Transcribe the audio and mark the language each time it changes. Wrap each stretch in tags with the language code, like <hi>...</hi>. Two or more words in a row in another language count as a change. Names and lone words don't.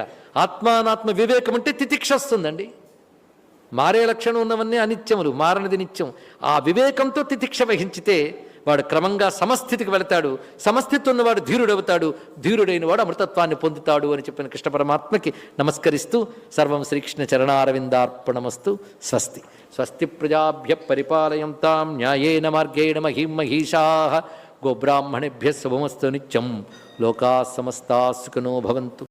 <te>ఆత్మానాత్మ వివేకం అంటే తితిక్ష వస్తుందండి. మారే లక్షణం ఉన్నవన్నీ అనిత్యములు, మారనిది నిత్యం. ఆ వివేకంతో తితిక్ష వహించితే వాడు క్రమంగా సమస్థితికి వెళతాడు. సమస్థితి ఉన్నవాడు ధీరుడవుతాడు, ధీరుడైన వాడు అమృతత్వాన్ని పొందుతాడు అని చెప్పిన కృష్ణ పరమాత్మకి నమస్కరిస్తూ</te> <sa>సర్వం శ్రీకృష్ణ చరణారవిందార్పణమస్తు. స్వస్తి స్వస్తి ప్రజాభ్య పరిపాలయంతాం న్యాయేన మార్గేణ మహీం మహీషాః. గోబ్రాహ్మణేభ్యः శుభమస్తు నిత్యం. లోకాः సమస్తాः సుఖినో భవంతు.</sa>